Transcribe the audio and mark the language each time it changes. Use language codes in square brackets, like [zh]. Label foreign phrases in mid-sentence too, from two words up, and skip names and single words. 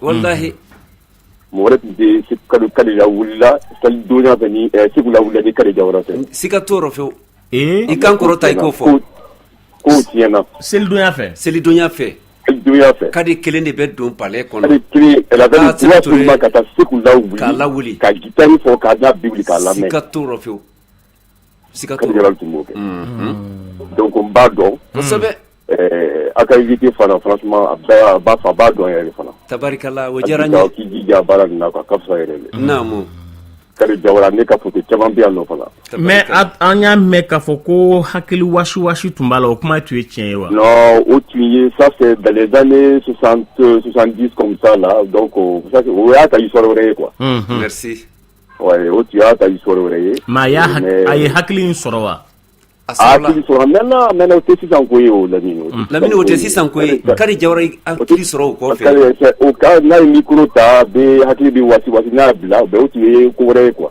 [bm] Wallahi. Mɔgɔ wɛrɛ tun tɛ Kade la wulila sali donya fɛ ni Segu la wulila ni Kade Jawara tɛ. Siga t'o rɔ fewu. I kan kɔrɔta i k'o fɔ. Ko tiɲɛna. Selidonya fɛ. Selidonya fɛ. Selidonya fɛ. Kade kelen de bɛ don palais kɔnɔ. Kade kelen [fr] elle avait le droit seulement [bm] ka taa Segu la wuli. K'a lawuli. Ka guitare fɔ k'a da Bible k'a lamɛn. Siga t'o rɔ fewu. Siga t'o Kade rɔ. Jawara tun b'o kɛ. Donc n b'a dɔn. Kosɛbɛ. A ka invité fana franchement a b'a fɔ a b'a dɔn yɛrɛ fana. Tabarikala o diyara n ye. K'i jija baara nin na quoi ka fisa yɛrɛ de. Naamu. Kade Jawara ne ka photo caman bɛ yan nɔ fana. Mais an y'a mɛn k'a fɔ ko hakili wasi tun b'a la o kuma tun ye tiɲɛ ye wa? [fr] Non [bm] o tun ye [fr] ça c'est dans les années 70 comme ça là donc ça c'est [bm] o y'a ta histoire wɛrɛ ye [fr] quoi. Merci. [bm] Ouais o tun y'a ta histoire wɛrɛ ye. Mais a ye hakili in sɔrɔ wa? Hakili sɔrɔ maintenant o tɛ sisan ko ye o Lamine. Lamine o tɛ sisan ko ye Kade Jawara hakili sɔrɔ o kɔfɛ. O ka n'a ye micro ta bɛ hakili bɛ wasi n'a bila o tun ye ko wɛrɛ ye quoi.